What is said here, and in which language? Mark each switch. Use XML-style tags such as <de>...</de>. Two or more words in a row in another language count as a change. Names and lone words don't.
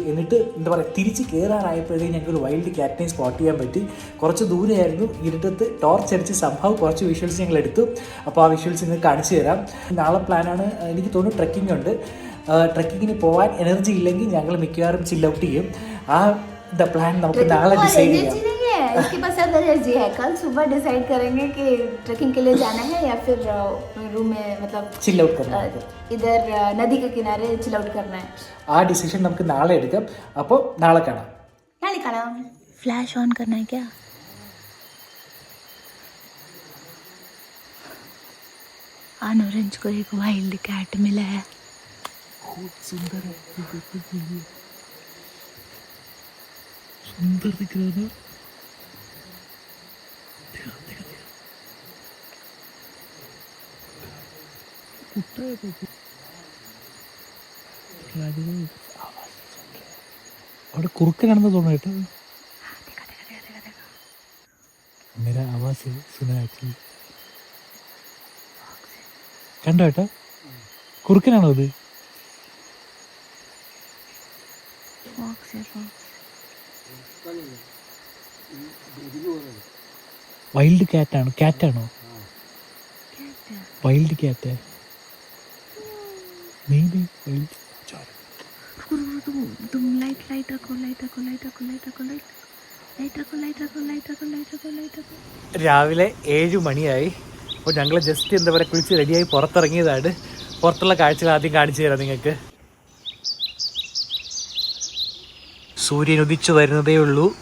<ml>എന്നിട്ട് എന്താ പറയുക, തിരിച്ച് കയറാറായപ്പോഴത്തേക്കും ഞങ്ങൾക്ക് ഒരു</ml> <en>wild catine</en> <ml>സ്പോട്ട് ചെയ്യാൻ പറ്റി. കുറച്ച് ദൂരെയായിരുന്നു, ഇരുട്ടത്ത് ടോർച്ച് അടിച്ച് സംഭവം കുറച്ച് വിഷ്വൽസ് ഞങ്ങൾ എടുത്തു. അപ്പോൾ ആ വിഷ്വൽസ് നിങ്ങൾക്ക് കാണിച്ചു തരാം. നാളെ പ്ലാനാണ്, എനിക്ക് തോന്നുന്നു ട്രെക്കിംഗ് ഉണ്ട്. ട്രെക്കിങ്ങിന് പോകാൻ എനർജി ഇല്ലെങ്കിൽ ഞങ്ങൾ മിക്കവാറും</ml> <en>chill out</en> <ml>ചെയ്യും. ആ പ്ലാൻ നമുക്ക് നാളെ ഡിസൈഡ് ചെയ്യാം.</ml> <hi>इसके पास सब एनर्जी है. कल सुबह डिसाइड करेंगे कि ट्रैकिंग के लिए जाना है या फिर रूम में मतलब</hi> <en>chill out</en> <hi>करना है, इधर नदी के किनारे</hi> <en>chill out</en> <hi>करना है.</hi> <ml>ആ ഡിസിഷൻ നമുക്ക് നാളെ എടുക്കാം. അപ്പോൾ നാളെ കാണാം.</ml> <hi>फ्लैश ऑन करना है क्या? ऑरेंज को एक</hi> <en>wild cat</en> <hi>मिला है. बहुत सुंदर है, सुंदर दिख रहा है.</hi> <ml>അവിടെ കുറുക്കനാണെന്ന് തോന്നുന്നു കേട്ടോ.</ml> <hi>मेरा आवाज सुना एक्चुअली.</hi> <ml>കണ്ടോ ഏട്ടാ, കുറുക്കനാണോ അത്?</ml> <en>wild catano?</en> <ml>ക്യാറ്റാണോ?</ml> <en>wild cat maybe wild.</en> <hi>तुम लाइट रखो.</hi> <ml>രാവിലെ 7 മണിയായി. അപ്പോൾ ഞങ്ങൾ ജസ്റ്റ് എന്താ പറയുക, കുളിച്ച് റെഡിയായി പുറത്തിറങ്ങിയതാണ്. പുറത്തുള്ള കാഴ്ചകൾ ആദ്യം കാണിച്ചു തരാം നിങ്ങൾക്ക്. സൂര്യൻ ഉദിച്ചു വരുന്നതേ ഉള്ളൂ.</ml>